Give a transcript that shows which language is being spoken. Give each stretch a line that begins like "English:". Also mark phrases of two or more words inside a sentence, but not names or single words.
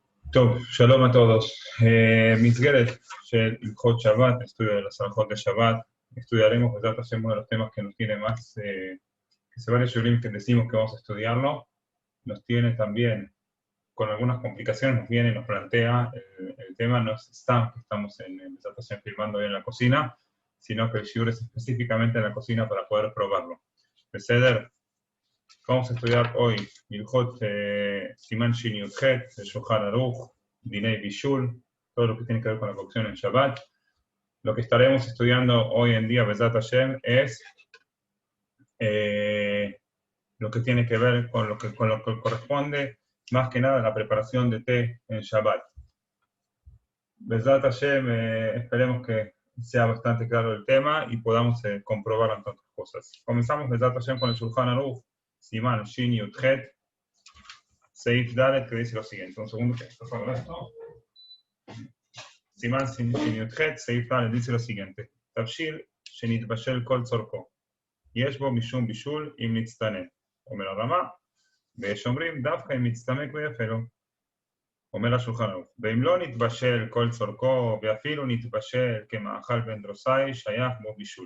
Hebrew: טוב, שלום
Spanish: a todos.
Hebrew: מסגרת של הלכות שבת,
Spanish: estudio de las alajot de Shabbat, estudiaremos
Hebrew: בעזרת השם
Spanish: uno de los temas que nos tiene más, que se varios shurim que decimos que vamos a estudiarlo, nos tiene también, con algunas complicaciones, nos viene y nos plantea, el tema no es stam, que estamos en
Hebrew: בעזרת השם
Spanish: filmando hoy en la cocina, sino que el shiur es específicamente en la cocina para poder probarlo. Beseder, vamos a estudiar hoy
Hebrew: הלכות סימן שין יוד חית,
Spanish: el Shulchan Aruch,
Hebrew: דיני בישול,
Spanish: todo lo que tiene que ver con la cocción en Shabbat. Lo que estaremos estudiando hoy en día,
Hebrew: בעזרת השם,
Spanish: es lo que tiene que ver con lo que corresponde más que nada a la preparación de té en Shabbat.
Hebrew: בעזרת השם,
Spanish: esperemos que sea bastante claro el tema y podamos comprobar en tantas cosas. Comenzamos
Hebrew: בעזרת השם
Spanish: con el Shulchan Aruch,
Hebrew: סימן שין יוד חית, סעיף דלת,
Spanish: que dice lo siguiente. Un segundo que esto fue esto.
Hebrew: סימן שין יוד חית, סעיף דלת,
Spanish: dice lo siguiente.
Hebrew: תבשיל שנתבשל כל צרכו. יש בו משום בישול אם נצטנע. אומר הרמה, ויש אומרים דווקא אם נצטמק ויפה לו. אומר השולחן ערוך, ואם לא נתבשל כל צורכו, ואפילו נתבשל כמאכל בן דרוסאי, שייך בו בישול.